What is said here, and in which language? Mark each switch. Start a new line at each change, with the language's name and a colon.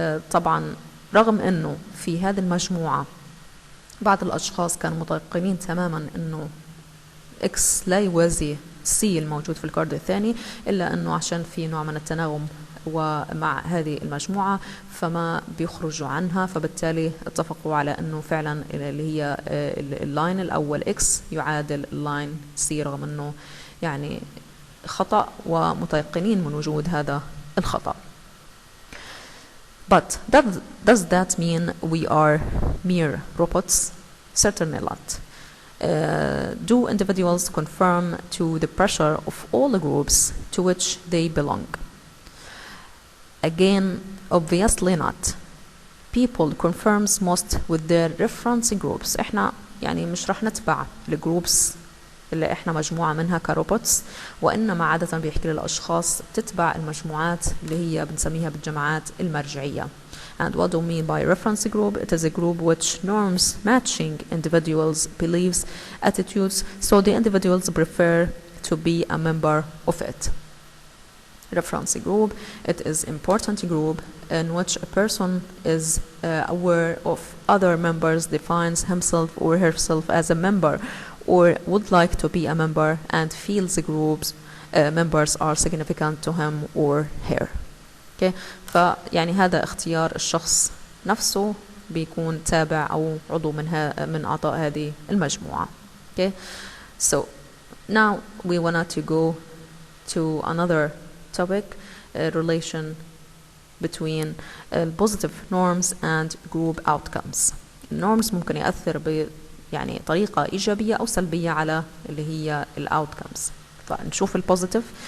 Arabic: طبعا رغم انه في هذه المجموعه بعض الأشخاص كانوا متيقنين تماما أنه X لا يوازي C الموجود في الكارد الثاني، إلا أنه عشان في نوع من التناغم ومع هذه المجموعة فما بيخرجوا عنها، فبالتالي اتفقوا على أنه فعلا اللي هي اللاين الأول X يعادل اللاين C، رغم أنه يعني خطأ ومتيقنين من وجود هذا الخطأ.
English: But does that mean we are mere robots? Certainly not. Do individuals conform to the pressure of all the groups to which they belong? Again, obviously not. People conforms most with their reference groups.
Arabic: احنا يعني مش رح نتبع الجروبس اللي احنا مجموعة منها كروبوتس، وإنما عادة بيحكي للأشخاص تتبع المجموعات اللي هي بنسميها بالجماعات المرجعية.
English: And what do we mean by reference group? It is a group which norms matching individuals' beliefs, attitudes, so the individuals prefer to be a member of it. Reference group, it is important group in which a person is aware of other members, defines himself or herself as a member, or would like to be a member and feels the group's members are significant to him or her. Okay.
Arabic: فيعني هذا اختيار الشخص نفسه بيكون تابع أو عضو من أعضاء هذه المجموعة.
English: Okay. So now we want to go to another topic, relation between positive norms and group outcomes.
Arabic: النورمز ممكن يأثر يعني طريقة إيجابية أو سلبية على اللي هي الأوتكمز. فنشوف البوزيتيف.